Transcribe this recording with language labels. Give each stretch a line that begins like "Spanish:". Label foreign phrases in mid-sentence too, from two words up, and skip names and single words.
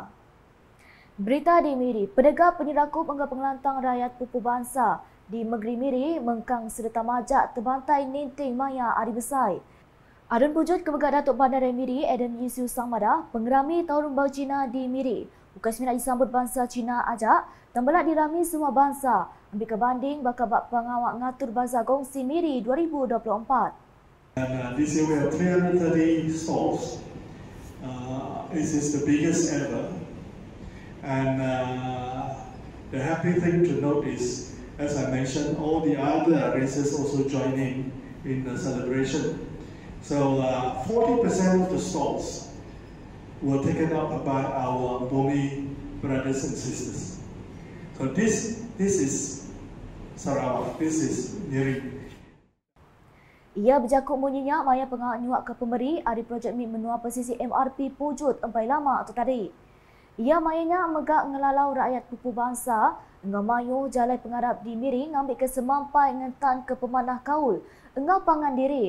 Iban: Berita di Miri, penegak penyerakup hingga pengelantang rakyat pupu bangsa di Negeri Miri mengkang serta majak terbantai ninting maya hari besai. Adun wujud Kemegak Datuk Bandaraya Miri, Adam Yusiu Sangmada, pengerami Tahun Baru Cina di Miri. Ukas minat disambut bangsa Cina ajak, tambelak dirami semua bangsa. Ambil kebanding bakal bak pengawak ngatur bazar Gongsi Miri 2024.
English: This year we have 330 stalls. This is the biggest ever. And the happy thing to note is, as I mentioned, all the other races also joining in the celebration. So 40% of the stalls were taken up by our Bumi brothers and sisters. So this is Sarawak, this is Miri.
Iban: Ia berjakuk munyinya maya pengawak nyuak ke pemberi ada projek Mi menua pesisi MRP Pujut empai lama tu tadi. Ia mayanya megak ngelalau rakyat pupu bangsa engau mayu jalai pengarap di Miri ngambil ke semampai ngentan ke pemanah kaul engau pangan diri.